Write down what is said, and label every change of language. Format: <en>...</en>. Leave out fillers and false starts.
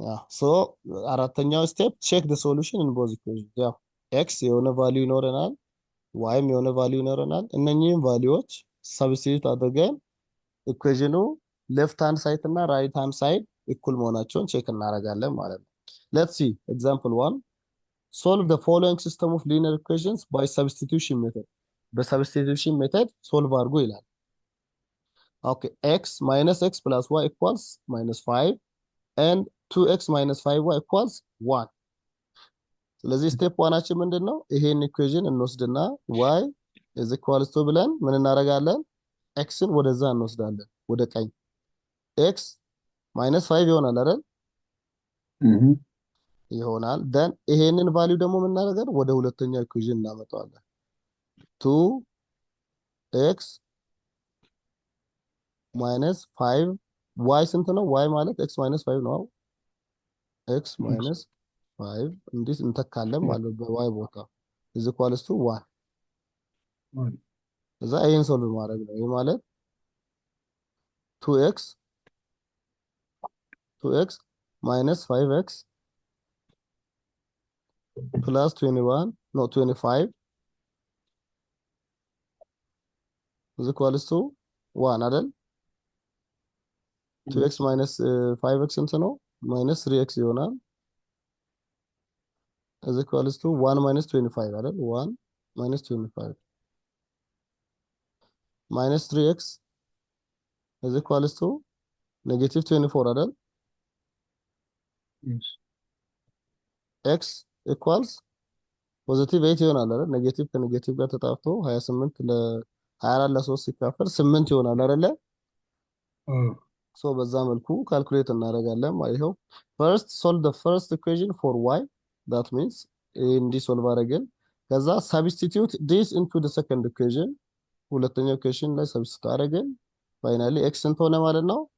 <am>ሶ አራተኛው ስቴፕ</am> <en>ቼክ ዘ ሶሉሽን ኢን ቦዝ ኢኩዌሽን።</en> <am>ያው ኤክስ የሆነ ቫልዩ ይኖረናል፣ ዋይም የሆነ ቫልዩ ይኖረናል። እነኚህም ቫልዩዎች ሰብስቲቱት አድርገን ኢኩዌሽኑ ሌፍት ሃንድ ሳይድ እና ራይት ሃንድ ሳይድ እኩል መሆናቸውን ቼክ እናደርጋለን ማለት ነው።</am> <en>ሌትስ ሲ ኤግዛምፕል 1 solve the following system of linear equations by substitution method.</en> <am>በሰብስቲቱሽን ሜተድ ሶልቭ አድርጉ ይላል።</am> <en>ኦኬ x minus x plus y equals -5 and 2x minus 5y equals 1.</en> <am>ስለዚህ ስቴፕ 1አችን ምንድነው? ይሄን ኢኩዌሽን እንወስድና</am> <en>y is equals to</en> <am>ብለን ምን እናደርጋለን? xን ወደዛ እንወስዳለን ወደ ቀኝ። x -5 ይሆናል አይደል? ይሆናል። then ይሄንን ቫልዩ ደግሞ ምን እናደርጋለን? ወደ ሁለተኛው ኢኩዌሽን እናመጣዋለን። 2x minus 5 y ስንት ነው? y ማለት x minus 5 ነው። x minus 5 እንዴት እንተካለን ማለት በy ቦታ is equals to 1። እዛ ይሄን ሶልቭ ማድረግ ነው። ይሄ ማለት 2x minus 5x plus 21 no 25 is equals to 1 አይደል?</am> <en>2x minus 5x</en> <am>ስንት ነው?</am> <en>minus 3x ይሆናል is equals to 1 minus 25 አይደል? 1 minus 25 minus 3x is equals to negative 24 አይደል?</en> <am>x equals ፖዚቲቭ 8 ይሆናል አይደል? ኔጌቲቭ ከኔጌቲቭ ጋር ተጣፍቶ 28 24 ለ3 ሲካፈል 8 ይሆናል አይደለ? ሶ በዛ መልኩ ካልኩሌት እናደርጋለን ማለት ነው።</am> <en>ፈርስት ሶልቭ the first equation for y</en> <am>that means እንዲህ ሶልቭ አደረግን። ከዛ</am> <en>substitute this into the second equation</en> <am>ሁለተኛው ኢኩዌሽን ላይ ሰብስቲት አደረግን። ፋይናሊ ኤክስ ስንት ሆነ ማለት ነው?</am>